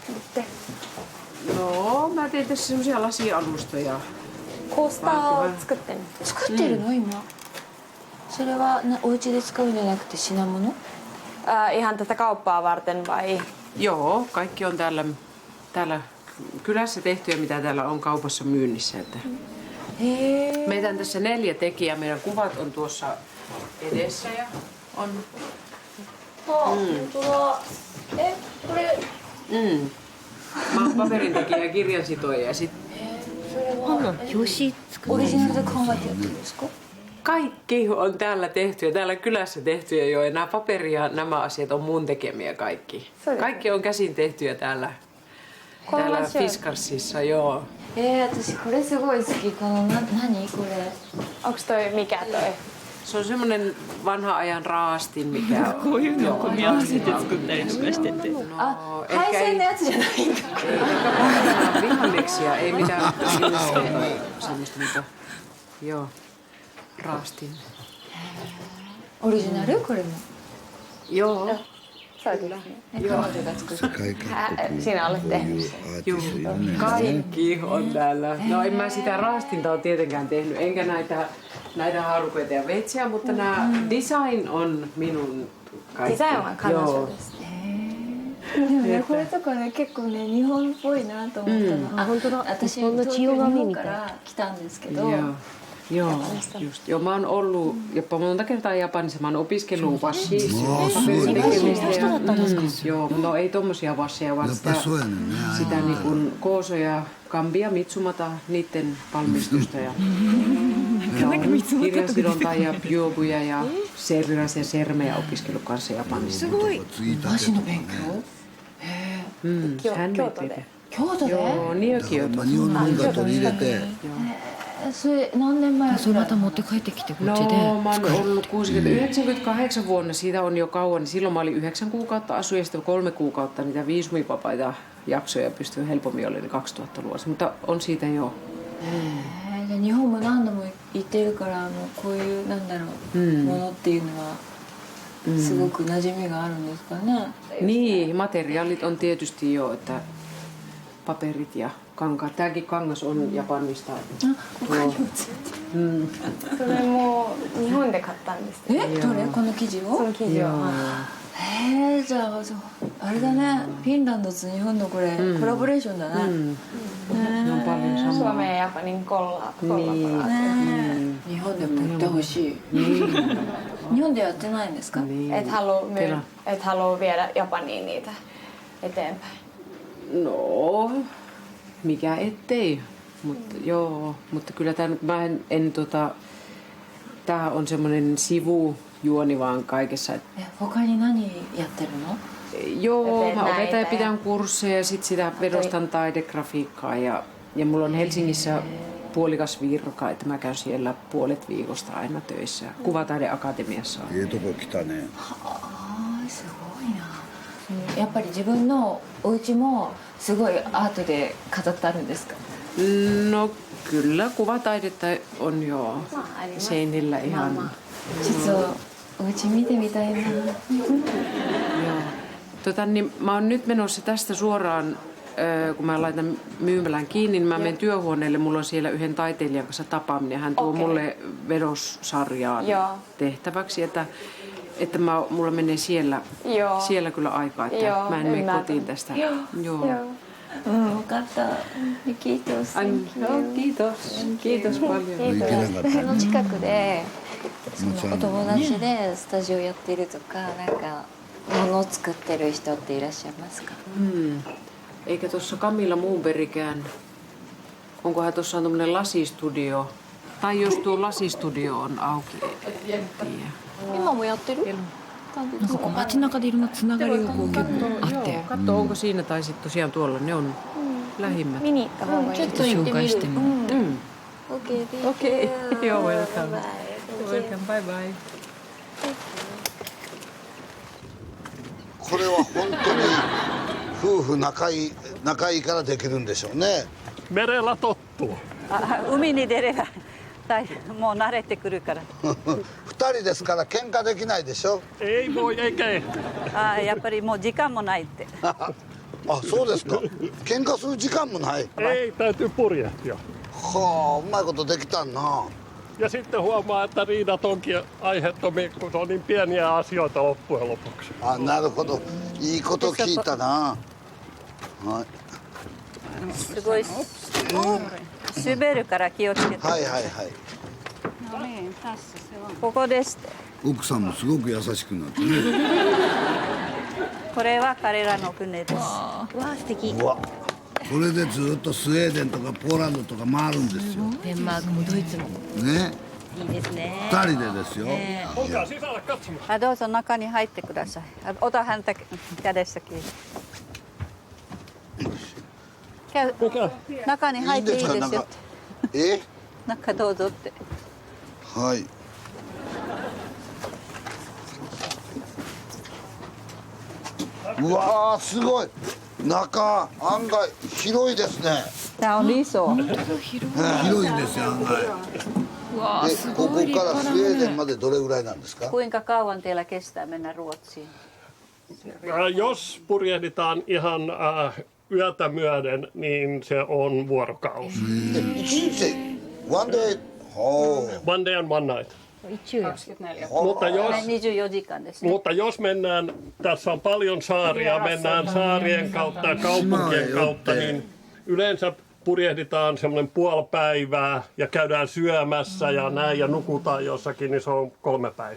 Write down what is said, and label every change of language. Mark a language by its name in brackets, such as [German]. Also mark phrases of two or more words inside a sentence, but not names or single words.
[Finnish] No, mä teen tässä semmosia lasialustoja. [Japanese] コースターを作ってる作ってるの今それはお家で使うんじゃなくて品物 [Finnish] Ihan tätä kauppaa varten vai? Joo, kaikki on täällä kylässä tehtyjä, mitä täällä on kaupassa myynnissä. Että meitä on tässä 4 tekijää. Meidän kuvat on tuossa edessä ja on... [Japanese] 本当だこれ [Finnish] Mä oon paperintekijä ja kirjansitoja ja sit... [Japanese] オリジナルで考えてやってるんですか [Finnish] Kaikki on täällä tehtyä, täällä kylässä tehtyä jo. Ja nämä paperi ja nämä asiat on mun tekemiä kaikki. Kaikki on käsin tehtyä täällä Fiskarsissa, joo. [Japanese] 私これすごい好きこの何これ [Finnish] Onks toi mikä toi? Se on semmonen vanhan ajan raastin, mikä on. [Japanese] こういうのを組み合わせて作ったりとかしてて。あ、配線のやつじゃないんだ。 [Finnish] Ei vihanneksia, ei mitään semmoista mitä. Joo, raastin. [Japanese] オリジナルこれも [Finnish] Joo. [Japanese] そうですね。彼女が作った。 [Finnish] Sinä olet tehnyt sen. Joo, kaikki on täällä. No en mä sitä raastinta ole tietenkään tehnyt, enkä näitä haarukoita ja veitsiä, mutta nämä design on minun kaikki. Design on [Japanese] 彼女です。でもね、これとかね、結構ね、日本っぽいなと思ったの。あ、本当だ。私、東京から来たんですけど。 [Finnish] Joo, just. Joo, mä oon ollut jopa monta kertaa Japanissa. Mä oon opiskellut washi. Joo, no ei tommosia wasseja, vaan sitä niin kuin Koosoja, Gambia, Mitsumata, niitten valmistusta ja kirjansidontaa ja byobuja ja serrasia sermejä opiskellut kanssa Japanissa. [Japanese] 和紙の勉強? [English] Handmade paper. [Japanese] 京都で [Finnish] Joo, niin Kyoto. [Japanese] それ何年前それまた持って帰ってきてこっちで [Finnish] No, mä oon ollut 98 vuonna, siitä on jo kauan. Silloin mä olin 9 kuukautta asuin ja sitten 3 kuukautta niitä viisumivapaita jaksoja pystyy helpommin olemaan 2000-luvulla. Mutta on siitä jo. [Japanese] じゃあ日本も何度も行ってるからこういうなんだろうものっていうのはすごく馴染みがあるんですかね。 [Finnish] Niin, materiaalit on tietysti jo, että paperit ja kankaat. Tämäkin kangas on Japanista. [Japanese] それも日本で買ったんです。どれこの生地を？その生地を。じゃああれだね。フィンランドと日本のこれコラボレーションだね。 [Finnish] Suomen ja Japanin kollaboraatio. [Japanese] 日本でも売ってほしい。日本でやってないんですか？ [Finnish] Et halua viedä Japaniin niitä eteenpäin. No, mikä ettei. Mutta joo, mutta kyllä mä en tää on semmoinen sivujuoni vaan kaikessa. [Japanese] 他に何やってるの？ [Finnish] Joo, mä opetan ja pidän kursseja ja sit sitä vedostan taidegrafiikkaa ja mulla on Helsingissä puolikas virka, että mä käyn siellä puolet viikosta aina töissä. Kuvataideakatemiassa. [Japanese] すごいな。やっぱり自分のお家もすごいアートで飾ってあるんですか？ [Finnish] No kyllä, kuvataidetta on jo seinillä ihan. [Japanese] ちょっとお家見てみたいな。 [Finnish] Niin mä oon nyt menossa tästä suoraan, kun mä laitan myymälän kiinni, niin mä menen työhuoneelle. Mulla on siellä yhden taiteilijan kanssa tapaaminen. Hän tuo mulle vedossarjaan tehtäväksi, että mulla menee siellä kyllä aikaa, että mä en mene kotiin tästä. Joo. [Japanese] 分かった。Kiitos. [Finnish] Kiitos paljon. [Japanese] その近くでお友達でスタジオやってるとかなんか物を作ってる人っていらっしゃいますか？ [Finnish] Eikä tuossa Camilla Moonbergikään. Onkohan tuossa on tommonen lasistudio? Tai jos tuo lasistudio on auki, en tiedä. [Japanese] 今もやってる？なんかこう街中でいろんなつながりがこう結構あって。 [Finnish] Katso, onko siinä tai sitten tosiaan tuolla ne on lähimmät. [Japanese] 見に行った方がいい。ちょっと紹介してみる。 [Finnish] Okei. Joo, [English] welcome. Welcome, bye bye. [Japanese] これは本当に夫婦仲いいからできるんでしょうね。 [Finnish] Merellä tottuu. [Japanese] 海に出ればもう慣れてくるから。二人ですから喧嘩できないでしょ。 [Finnish] Ei voi eikä ehdi. [Japanese] やっぱりもう時間もないって。あ、そうですか。喧嘩する時間もない。 [Finnish] Ei, täytyy purjehtia. [Japanese] はあ、うまいことできたんな。 [Finnish] Ja sitten huomaa, että riidat onkin aiheettomia, kun se on niin pieniä asioita loppujen lopuksi. [Japanese] あ、なるほど。いいこと聞いたな。はい。すごい滑るから気をつけて。はいはいはい。ここです。奥さんもすごく優しくなってね。これは彼らの船です。わあ素敵。うわ。これでずっとスウェーデンとかポーランドとか回るんですよ。デンマークもドイツも。ね。いいですね。二人でですよ。どうぞ中に入ってください。 [Finnish] ota häntä kädestä kiinni. [Japanese] 中に入っていいですよ。中どうぞって。はい。うわーすごい。中案外広いですね。広いんですよ案外。ここからスウェーデンまでどれぐらいなんですか？ [Finnish] Kuinka kauan teillä kestää mennä Ruotsiin? jos purjehditaan ihan yötä myöden, niin se on vuorokausi. [English] One day? One day and one night. 24. [Finnish] Mutta jos mennään, tässä on paljon saaria, mennään saarien kautta ja kaupunkien kautta, niin yleensä purjehditaan semmoinen puoli päivää ja käydään syömässä ja näin ja nukutaan jossakin, niin se on 3 päivää.